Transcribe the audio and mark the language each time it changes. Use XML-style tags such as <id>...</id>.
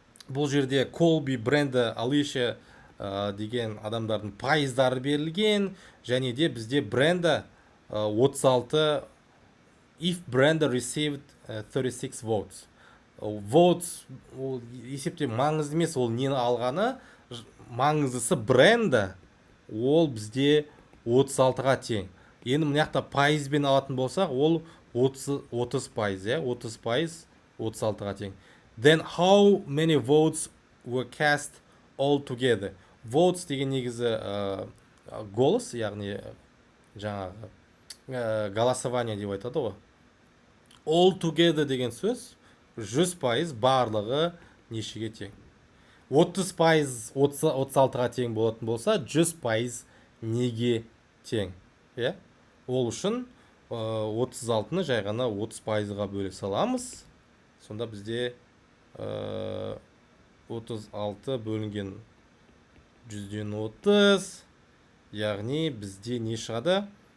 <kk>Бұл жерде Колби, Бренда, Алиша деген адамдардың пайыздары берілген. Және де бізде Бренда 36,</kk> <en>if Brenda received 36 votes.</en> <kk>Votes есепте маңызды емес, ол нені алғаны, маңыздысы Бренда, ол бізде 36-ға тең. Енді мынаяқта пайызбен алатын болсақ, ол 30 пайыз, 30 пайыз 36-ға тең.</kk> <en>Then how many votes were cast all together?</en> <kk>Votes деген негізі голос, яғни жаңағы голосование деп айтады ғой. All together деген сөз 100 пайыз барлығы нешеге тең. 30 пайыз 36-ға тең болатын болса, 100 пайыз неге тең. Ол үшін 36-ны жай ғана 30 пайызға бөліп саламыз. Сонда бізде 36 бөлінген 130, яғни бізде не шығады?</kk>